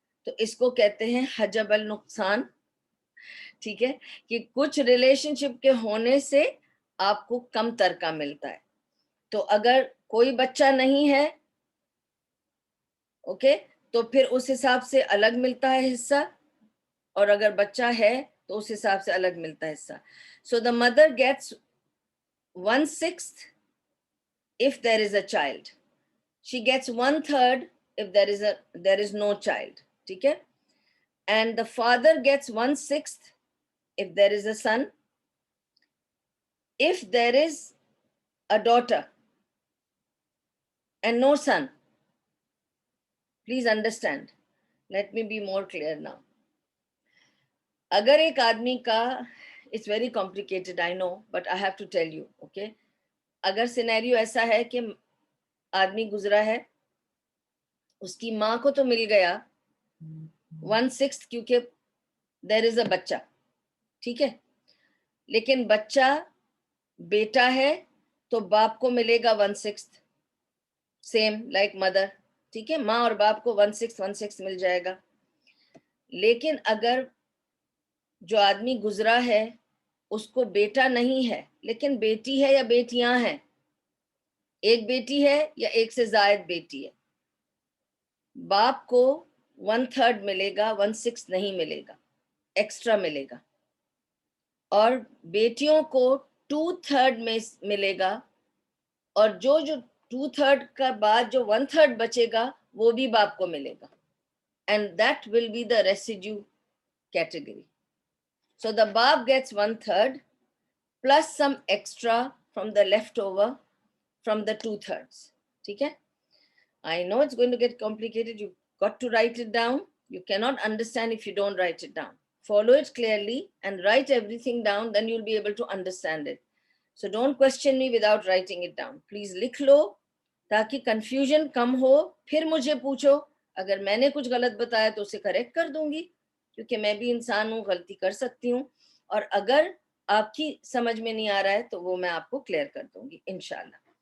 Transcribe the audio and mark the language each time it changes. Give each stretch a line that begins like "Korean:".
Urdu: تو اس کو کہتے ہیں حجب النقصان, ٹھیک ہے, کہ کچھ ریلیشن شپ کے ہونے سے آپ کو کم ترکہ ملتا ہے. تو اگر کوئی بچہ نہیں ہے, اوکے, تو پھر اس حساب سے الگ ملتا ہے حصہ, اور اگر بچہ ہے تو اس حساب سے الگ ملتا ہے حصہ.
English: So the mother gets 1/6 if there is a child. She gets 1/3 if there is no child,
Urdu: ٹھیک ہے.
English: And the father gets 1/6 if there is a son. If there is a daughter and no son, please understand, let me be more clear now.
Urdu: اگر ایک آدمی کا,
English: it's very complicated I know, but I have to tell you, okay.
Urdu: اگر scenario ایسا ہے کہ آدمی گزرا ہے, اس کی ماں کو تو مل گیا 1/6 کیونکہ
English: there is a
Urdu: بچہ, ٹھیک ہے. لیکن بچہ بیٹا ہے تو باپ کو ملے گا 1/6
English: Same like mother.
Urdu: ٹھیک ہے, ماں اور باپ کو 1/6 مل جائے گا. لیکن اگر جو آدمی گزرا ہے اس کو بیٹا نہیں ہے لیکن بیٹی ہے یا بیٹیاں ہیں, ایک بیٹی ہے یا ایک سے زائد بیٹی ہے, باپ کو 1/3 ملے گا, 1/6 نہیں ملے گا, ایکسٹرا ملے گا. اور بیٹیوں کو 2/3 میں ملے گا, اور جو 2/3 کا بعد جو 1/3 بچے گا وہ بھی باپ کو ملے گا.
English: And that will be the residue category. So the Bab gets 1/3 plus some extra from the leftover from the 2/3.
Urdu: ٹھیک ہے,
English: I know it's going to get complicated. You've got to write it down. You cannot understand if you don't write it down. Follow it clearly and write everything down, then you'll be able to understand it. So don't question me without writing it down.
Urdu: Please لکھ لو تاکہ confusion کم ہو. پھر مجھے پوچھو, اگر میں نے کچھ غلط بتایا تو اسے کریکٹ کر دوں گی, کیونکہ میں بھی انسان ہوں, غلطی کر سکتی ہوں. اور اگر آپ کی سمجھ میں نہیں آ رہا ہے تو وہ میں آپ کو کلیئر کر دوں گی انشاءاللہ.